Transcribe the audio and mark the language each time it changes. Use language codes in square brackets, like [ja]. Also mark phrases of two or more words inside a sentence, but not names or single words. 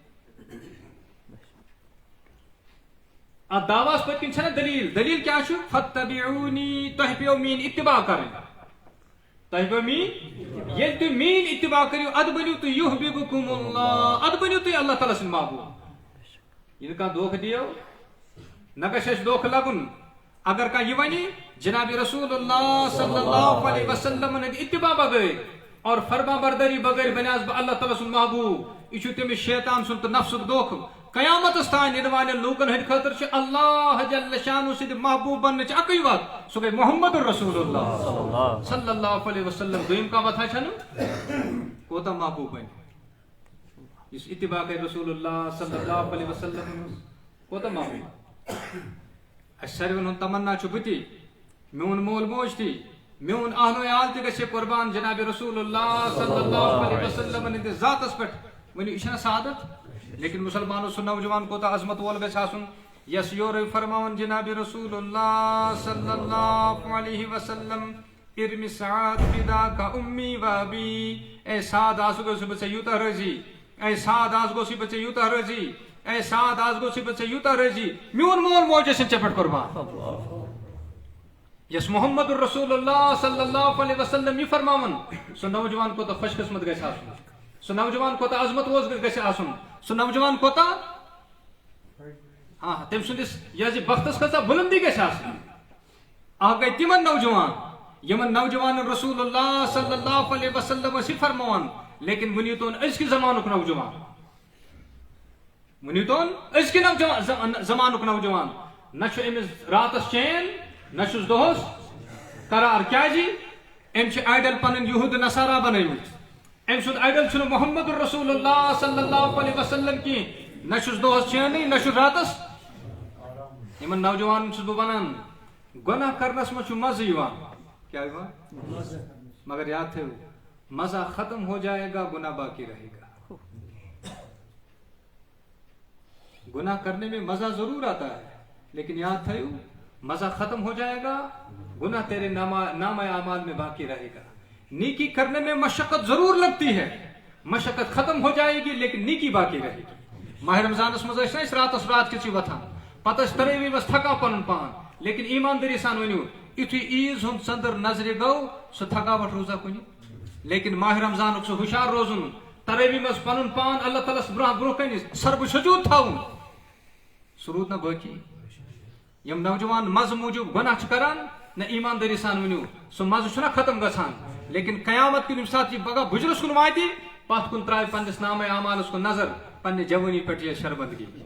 [ks] ات دعواس پٔتۍ کِنۍ چھےٚ نہ دلیٖل دلیٖل کیٛاہ چھُ فَتَّبِعوٗنی تۄہہِ پیٚو میٲنۍ اتباع کَرٕنۍ تۄہہِ پیٚو میٲنۍ ییٚلہِ تُہۍ میٲنۍ اتباع کٔرِو ادٕ بٔنِو تُہۍ [ar] یُحبِبُکُم اللہ [ks] ادٕ بٔنِو تُہۍ اللہ تعالیٰ سٕنٛدۍ محبوٗب ییٚلہِ کانٛہہ دھوکہٕ دِیو نہ گژھِ اَسہِ دھوکہٕ لگُن اگر کانٛہہ یہِ وَنہِ جناب رسول اللہ صلی اللہ علیہ وسلمن ہٕنٛدِ اتباع بغٲر اور فرما برداری بغٲر بنیاس بہٕ اللہ تعالیٰ سُنٛد محبوٗب یہِ چھُ تٔمِس شیطان سُنٛد تہٕ نفسُک دھوکہٕ قیامتس تانۍ یِنہٕ والٮ۪ن لوٗکن ہٕنٛدِ خٲطرٕ چھُ اللہ جل شانہ سٕنٛدِ محبوٗب بننٕچ اکٕے وتھ سُہ گٔے محمد رسول اللہ صلی اللہ علیہ وسلم دوٚیِم کانٛہہ وتھا چھنہٕ کوتاہ محبوٗب بنہِ یُس اتباع کرِ رسول اللہ صلی اللہ علیہ وسلم کوتاہ محبوٗب اَسہِ ساروین ہُنٛد تمنا چھُ بہٕ تہِ میون مول موج تہِ میون اہل عیال تہِ گژھِ قربان جناب رسول اللہ صلی اللہ علیہ وسلمن ہٕنٛدِس ذاتس پٮ۪ٹھ ؤنِو یہِ چھےٚ نہ سعادت لیکن مسلمانو سُہ نوجوان کوتاہ عظمت وول گژھِ آسُن یس یورے فرماوان جناب رسول اللہ صلی اللہ علیہ وسلم [ar] ارمی سعاد فداک امی و ابی [ks] اے سعد آز گوٚژھ بہٕ ژےٚ یوٗتاہ رٲضی اے سعد آز گوٚژھُے بہٕ ژےٚ یوٗتاہ رٲضی اے سعد آز گوٚژھُے بہٕ ژےٚ یوٗتاہ رٲضی میون مول موج ٲسِن ژےٚ پٮ۪ٹھ قربان یس محمد رسول اللہ صلی اللہ علیہ وسلم یہِ فرماوان سُہ نوجوان کوتاہ خوش قسمت گژھِ آسُن سُہ نوجوان کوتاہ عظمت وول گژھِ آسُن سُہ نوجوان کوتاہ ہاں تٔمۍ سٕنٛدِس یہِ بختس کۭژاہ بُلندی گژھِ آسٕنۍ اکھ گٔے تِمن نوجوان یِمن نوجوانن رسول اللہ صلی اللہ علیہ وسلم ٲسۍ یہِ فرماوان لیکن ؤنِو أزکہِ زمانُک نوجوان ؤنِو أزکہِ زمانُک نوجوان نہ چھُ أمِس راتس چین نہ چھُس دۄہس قرار کیازِ أمۍ چھِ آیڈل پنٕنۍ یہوٗد نصارا بنٲومٕتۍ أمۍ سُنٛد آیڈل چھُنہٕ محمد رسول اللہ صلی اللہ علیہ وسلم کینٛہہ نہ چھُس دۄہس چینٕے نہ چھُ راتس یِمن نوجوانن چھُس بہٕ ونان گۄناہ کرنس منٛز چھُ مزٕ یِوان کیٛاہ یِوان مگر یاد تھٲیِو [ur] مزہ ختم ہو جائے گا گناہ باقی رہے گا گناہ کرنے میں مزہ ضرور آتا ہے لیکن [ks] یاد تھٲیِو [ur] مزہ ختم ہو جائے گا گناہ تیرے نام اعمال میں باقی رہے گا نیکی کرنے میں مشقت ضرور لگتی ہے مشقت ختم ہو جائے گی لیکن نیکی باقی رہے گی [ks] ماہ رمضانس منٛز ٲسۍ نہ أسۍ راتس رات کِژی وتھان پتہٕ ٲسۍ ترٲوی منٛز تھکان پنُن پان لیکن ایماندٲری سان ؤنِو یُتھُے عیٖز ہُنٛد ژٔنٛدٕر نظرِ گوٚو سُہ تھکاوٹ روزا کُنہِ لیکن ماہ رمضانُک سُہ ہُشار روزُن ترٲوی منٛز پنُن پان اللہ تعالیٰ ہس برونٛہہ کنہِ سربہٕ سجوٗد تھاوُن سُہ روٗد نہ باقی یِم نوجوان مزٕ موٗجوٗب گۄناہ چھِ کران نہ ایماندٲری سان ؤنِو سُہ مزٕ چھُنہ ختم گژھان لیکن قیامت کُن ییٚمہِ ساتہٕ یہِ پگاہ بُجرس کُن واتہِ پتھ کُن ترٛایہِ پننِس نامے اعمالس کُن نظر پننہِ جوٲنی پٮ۪ٹھ یہِ شربندگی